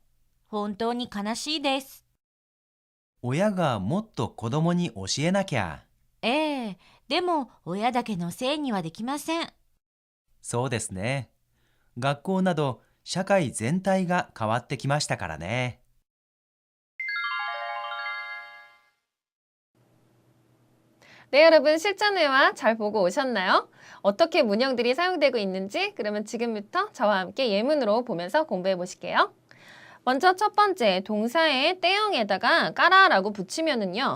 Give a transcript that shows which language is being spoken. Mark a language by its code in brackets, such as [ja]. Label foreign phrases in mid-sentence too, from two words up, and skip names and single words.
[ja] 本当に悲しいです。親がもっと子供に教えなきゃ。ええ、でも親だけのせいにはできません。そうですね。学校など社会全体が変わってきましたからね。 [ko] 네, 여러분 실전회화 잘 보고 오셨나요? 어떻게 문형들이 사용되고 있는지 그러면 지금부터 저와 함께 예문으로 보면서 공부해 보실게요. 먼저 첫 번째 동사의 때형에다가 까라라고 붙이면은요.